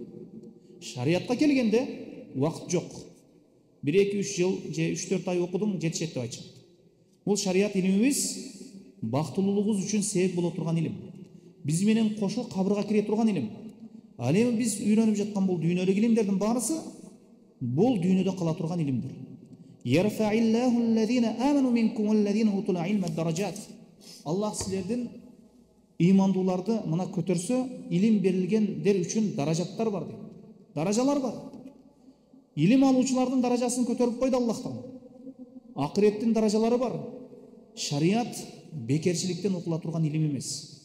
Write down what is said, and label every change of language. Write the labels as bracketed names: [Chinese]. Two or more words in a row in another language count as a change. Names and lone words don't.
[Kyrgyz] Шариятка келгенде убакыт жок. 1-2-3 жыл же 3-4 ай окудум, жетишет деп айтышат. Бул шарият илимибиз бактылуулугубуз үчүн себеп боло турган илим. Биз менен кошо кабырга кире турган илим. Ал эми биз үйрөнүп жаткан бул дүйнөлүк илимдердин баарысы бул дүйнөдө кала турган илимдер. [Arabic] يرفع الله الذين آمنوا منكم والذين أوتوا العلم درجات. [Kyrgyz] Аллах силердин имандууларды мына көтөрсө, илим берилгендер үчүн даражаттар бар дейт. Даражалар бар. Илим алуучулардын даражасын көтөрүп койду Аллах Таала. Акыреттин даражалары бар. Шарият бекерчиликтен окула турган илим эмес.